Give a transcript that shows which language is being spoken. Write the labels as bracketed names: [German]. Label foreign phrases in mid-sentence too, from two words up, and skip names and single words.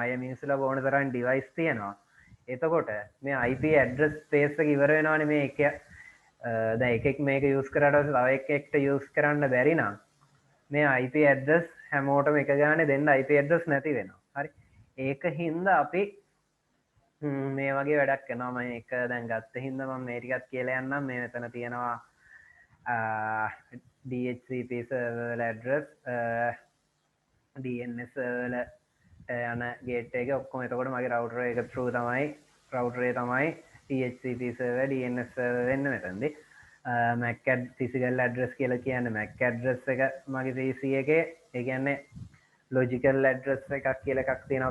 [Sinhala] අය මිනිස්සුලා ඕන තරම් ඩිවයිස් තියෙනවා. එතකොට මේ [English] IP address space [Sinhala] එක ඉවර වෙනවනේ මේ එක දැන් එකෙක් මේක යූස් කරාට පස්සේ තව එකෙක්ට යූස් කරන්න බැරි නම් මේ [English] IP address [Sinhala] හැමෝටම එක ගානේ දෙන්න [English] IP address [Sinhala] නැති වෙනවා. හරි. ඒක හින්දා අපි මේ වගේ වැඩක් කරනවා. මම එක දැන් ගත්ත හින්දා මම මේ ටිකත් කියලා යන්නම්. මේ මෙතන තියෙනවා [English] DHCP server address DNS server [Sinhala] යන ගේට් එක ඔක්කොම එතකොට මගේ router එක through තමයි router එක තමයි [English] DHCP server DNS server [Sinhala] වෙන්නේ මෙතනදී. [English] MAC physical address [Sinhala] කියලා කියන්නේ [English] MAC address [Sinhala] එක මගේ PC එකේ ඒ කියන්නේ [English] logical address [Sinhala] එකක් කියලා එකක් තියෙනවා.